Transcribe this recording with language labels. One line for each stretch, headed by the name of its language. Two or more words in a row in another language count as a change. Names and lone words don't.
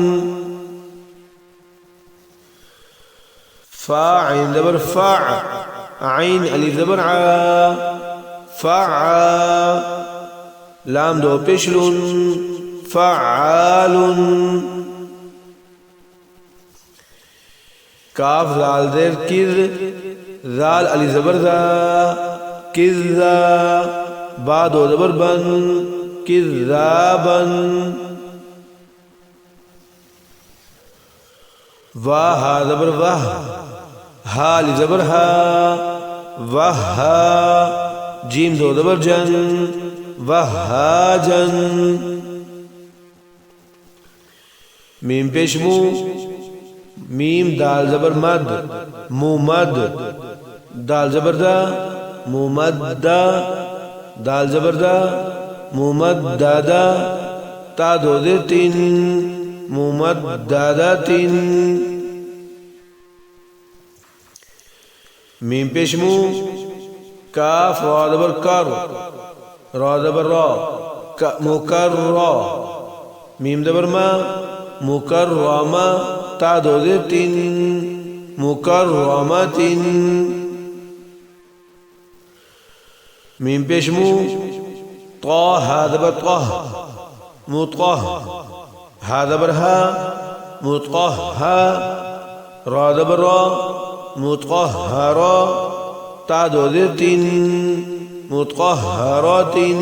Urdu: فا عین زبر فع، عین علی زبر ع، فعا، لام دو پیشلون، فعالن. کاف زال زیر کر، زال علی زبر ذا، کذا، با دو زبر بن، کذابن. وا ہا زبر واہ، ہا علی زبر ہا، وہا، جیم دو زبر جن، وہاجن. میم پیش مو، میم دال زبر مد، مومد، دال زبر دا، مومدا، دال زبر دا، مومددا. تا دو زیر تین، مومددا تین. میم پیش مو، کاف را زبر کر، را زبر را، مکررا. میم زبر ما، مکرما، تا دو زیر تین، مکرمات. میم پیش مو، طا ہا زبر طہ، مطہ، ہا زبر ہا، مطہا، را زبر را، مطہرا، تا دو زیر تین، مطہرات.